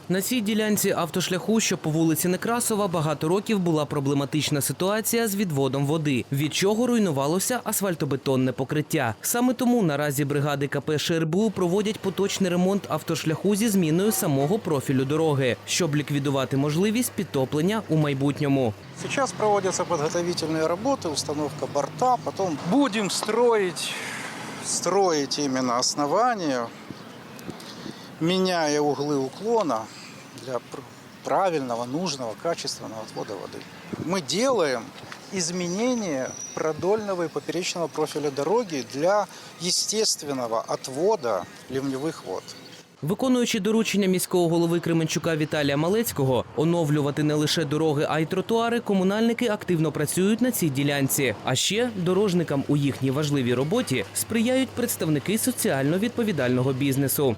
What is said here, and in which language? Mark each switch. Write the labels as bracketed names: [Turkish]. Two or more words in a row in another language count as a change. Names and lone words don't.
[Ukrainian] На цій ділянці автошляху, що по вулиці Некрасова, багато років була проблематична ситуація з відводом води, від чого руйнувалося асфальтобетонне покриття. Саме тому наразі бригади КП ШРБУ проводять поточний ремонт автошляху зі зміною самого профілю дороги, щоб ліквідувати можливість підтоплення у майбутньому. [Russian] Сейчас проводятся подготовительные работы, установка борта, потом будем строить именно основание, меняя углы уклона для правильного, нужного, качественного отвода воды. Мы делаем изменение продольного и поперечного профиля дороги для естественного отвода ливневых вод. [Ukrainian] Виконуючи доручення міського голови Кременчука Віталія Малецького оновлювати не лише дороги, а й тротуари, комунальники активно працюють на цій ділянці. А ще дорожникам у їхній важливій роботі сприяють представники соціально відповідального бізнесу.